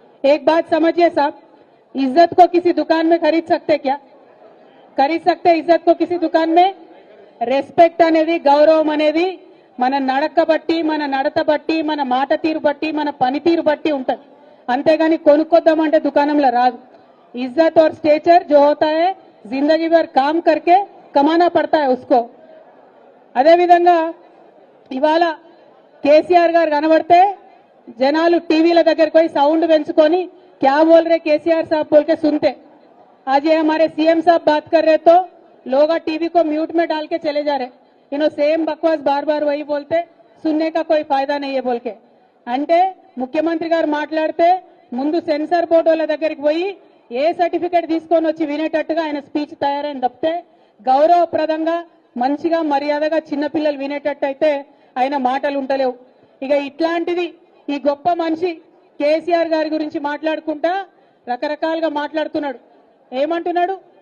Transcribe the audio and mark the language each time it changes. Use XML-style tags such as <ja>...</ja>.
<hi>एक बात समझिए साहब, इज्जत को किसी दुकान में खरीद सकते क्या? खरीद सकते इज्जत को किसी दुकान में?</hi> <te>రెస్పెక్ట్ అనేది, గౌరవం అనేది మన నడక బట్టి, మన నడత బట్టి, మన మాట తీరు బట్టి, మన పనితీరు బట్టి ఉంటది. అంతేగాని కొనుక్కొద్దామంటే దుకాణంలో రాదు.</te> <hi>इज्जत और स्टेचर जो होता है जिंदगी भर काम करके कमाना पड़ता है उसको.</hi> <te>అదే విధంగా ఇవాళ కేసీఆర్ గారు కనబడితే జనాలు టీవీల దగ్గరికి పోయి సౌండ్ పెంచుకొని</te> <hi>क्या बोल रहे केसीआर साहब बोल के सुनते. आज ये हमारे सीएम साहब बात कर रहे तो लोग टीवी को म्यूट में डाल के चले जा रहे. इन्हों सेम बकवास बार बार वही बोलते, सुनने का कोई फायदा नहीं है बोल के.</hi> <te>అంటే ముఖ్యమంత్రి గారు మాట్లాడితే ముందు సెన్సార్ బోర్డు వాళ్ళ దగ్గరికి పోయి ఏ సర్టిఫికేట్ తీసుకొని వచ్చి వినేటట్టుగా ఆయన స్పీచ్ తయారైన తప్పితే గౌరవప్రదంగా మంచిగా మర్యాదగా చిన్నపిల్లలు వినేటట్టు అయితే ఆయన మాటలు ఉంటలేవు. ఇక ఇట్లాంటిది ఈ గొప్ప మనిషి కేసీఆర్ గారి గురించి మాట్లాడుకుంటా రకరకాలుగా మాట్లాడుతున్నాడు. ఏమంటున్నాడు?</te>